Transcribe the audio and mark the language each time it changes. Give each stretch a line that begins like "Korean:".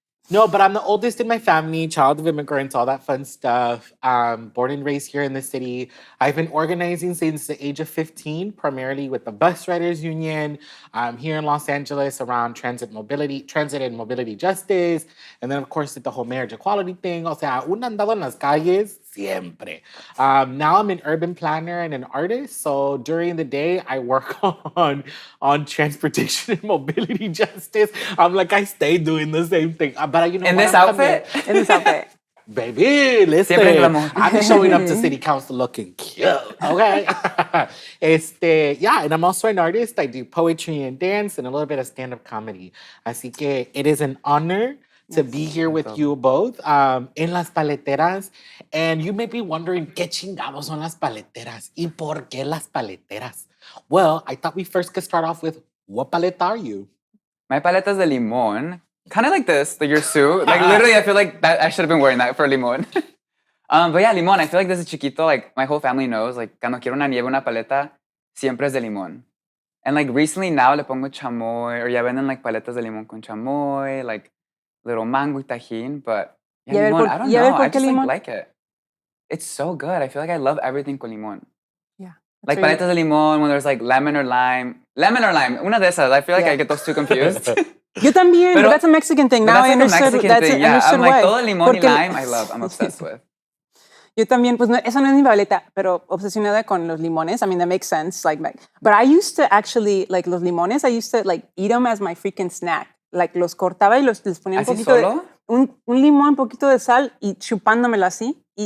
English: No, but I'm the oldest in my family, child of immigrants, all that fun stuff. Born and raised here in the city. I've been organizing since the age of 15, primarily with the Bus Riders Union here in Los Angeles around transit and mobility justice. And then, of course, did the whole marriage equality thing.
Spanish: O sea, un andado en las calles, siempre.
English: Now I'm an urban planner and an artist. So during the day, I work on transportation and mobility justice. I'm like, I stay doing the same thing. But in this outfit? In this outfit. Baby, listen. I'm showing up to city council looking cute, okay? And I'm also an artist. I do poetry and dance and a little bit of stand-up comedy.
Spanish: Así que
English: it is an honor to be here with you both in Las Paleteras. And you may be wondering,
Spanish: ¿qué chingados son las paleteras? ¿Y por qué las paleteras?
English: Well, I thought we first could start off with, what paleta are you? My paleta is
Spanish: de limón.
English: Kind of like this, like your suit. Like literally, I feel like that I should have been wearing that for limón. But yeah, limón.
Spanish: I feel like desde chiquito,
English: like my whole family knows, like
Spanish: cuando quiero una nieve, una paleta, siempre es de limón.
English: And like recently now
Spanish: le pongo chamoy, or ya venden like paletas de limón con chamoy,
English: like little mango
Spanish: y tajín.
English: But yeah, limón, I don't know. I just like it. It's so good. I feel like I love everything con limón. Yeah. Like
Spanish: paletas de limón
English: when there's like lemon or lime. Lemon or lime.
Spanish: Una de esas.
English: I feel like I get those two confused.
Spanish: Yo también,
English: but that's a Mexican thing. Now I understood. That's a Mexican thing, yeah. I'm like,
Spanish: todo limón y
English: lime, I'm obsessed with.
Spanish: Yo también, pues esa no es mi paleta, pero obsesionada con los limones.
English: I mean, that makes sense. But I used to actually, like,
Spanish: los limones,
English: I used to, like, eat them as my freaking snack.
Spanish: Like, los cortaba y les ponía un poquito solo? Un limón, un poquito de sal y chupándomelo así.